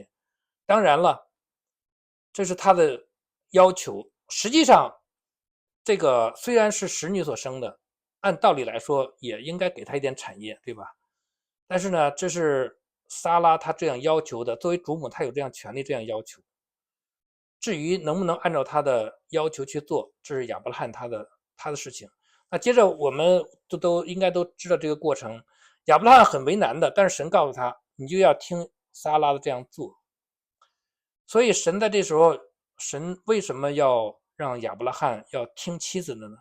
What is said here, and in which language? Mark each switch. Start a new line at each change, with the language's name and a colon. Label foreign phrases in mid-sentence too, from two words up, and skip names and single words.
Chinese: 當然了，這是他的要求。實際上，這個雖然是使女所生的，按道理來說也應該給他一點產業，對吧？但是呢，這是撒拉他這樣要求的，作為主母，他有這樣權利這樣要求。至於能不能按照他的要求去做，這是亞伯拉罕他的事情。那接着我們都應該都知道這個過程，亞伯拉罕很為難的，但是神告訴他， 你就要聽撒拉的這樣做。所以神在這時候，神為什麼要讓亞伯拉罕要聽妻子的呢？